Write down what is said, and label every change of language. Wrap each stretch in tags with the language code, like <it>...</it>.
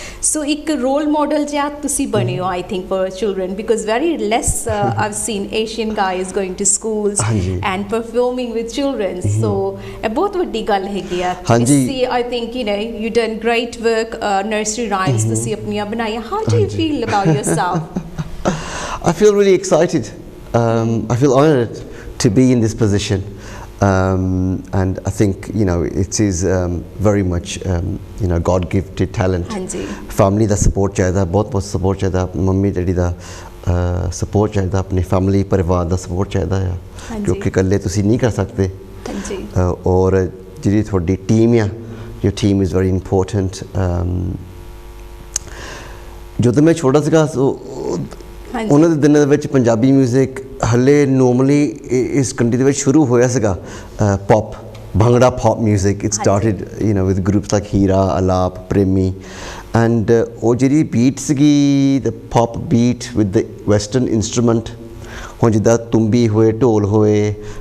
<pa>ਸੋ ਇੱਕ role model ਜਿਹਾ ਤੁਸੀਂ ਬਣੇ ਹੋ</pa> <en>I think for children, because very less I've seen Asian guys going to schools and performing with children.</en> <pa>So ਇਹ ਬਹੁਤ ਵੱਡੀ ਗੱਲ ਹੈਗੀ ਆ।</pa> <en>ਤੁਸੀਂ I think you done great work, nursery rhymes</en> <pa>ਤੁਸੀਂ ਆਪਣੀਆਂ ਬਣਾਈਆਂ।</pa> <en>How do you feel about yourself? I feel really excited. I feel honored to be in this position. And I think it is very much God gifted talent.</en> <pa>Family ਦਾ support ਚਾਹੀਦਾ, ਬਹੁਤ support ਚਾਹੀਦਾ, mummy daddy ਦਾ support ਚਾਹੀਦਾ, ਆਪਣੀ family ਪਰਿਵਾਰ ਦਾ support ਚਾਹੀਦਾ ਆ, ਕਿਉਂਕਿ ਇਕੱਲੇ ਤੁਸੀਂ ਨਹੀਂ ਕਰ ਸਕਦੇ। ਔਰ ਜਿਹੜੀ ਤੁਹਾਡੀ ਟੀਮ ਆ,</pa> <en>your team is very important.</en> <pa>ਜਦੋਂ ਮੈਂ ਛੋਟਾ ਸੀਗਾ ਉਹਨਾਂ ਦੇ ਦਿਨਾਂ ਦੇ ਵਿੱਚ ਪੰਜਾਬੀ ਮਿਊਜ਼ਿਕ ਹਲੇ ਨੋਰਮਲੀ ਇਸ ਕੰਟਰੀ ਦੇ ਵਿੱਚ ਸ਼ੁਰੂ ਹੋਇਆ ਸੀਗਾ।</pa> <en>pop, bhangra pop music, it started with groups like Heera, Alaap, Premi, and</en> <pa>ਉਹ ਜਿਹੜੀ ਬੀਟ ਸੀਗੀ</pa> <en>the pop beat with the western instrument,</en> <pa>ਹੁਣ ਜਿੱਦਾਂ ਤੁੰਬੀ ਹੋਏ, ਢੋਲ ਹੋਏ,</pa>